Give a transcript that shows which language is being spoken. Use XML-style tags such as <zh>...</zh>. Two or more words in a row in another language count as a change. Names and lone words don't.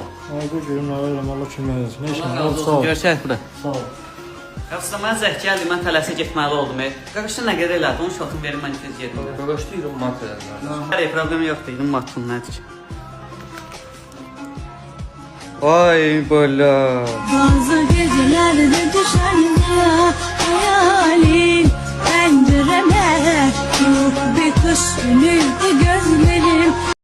<az>Ay, bu görüm, nə verirəm, Allah köməyin olsun. Nə işlə, Allah razı sağ olsun, ol. görüşək burada. Sağ ol. Yoxsa mən zəh gəldi, mən tələsə getməli oldum. Qardaşın nə qədər elədi, onun şotunu verim, mən tez gedim. Qardaşda 20 manat verərsən. Hər problemi yoxdur, 20 manat pul nədir ki? Ay bala.</az> <tr>Bazı gecelerde düşer ya hayalin pencereme. Yok bir kış günüydü gözlerim</tr>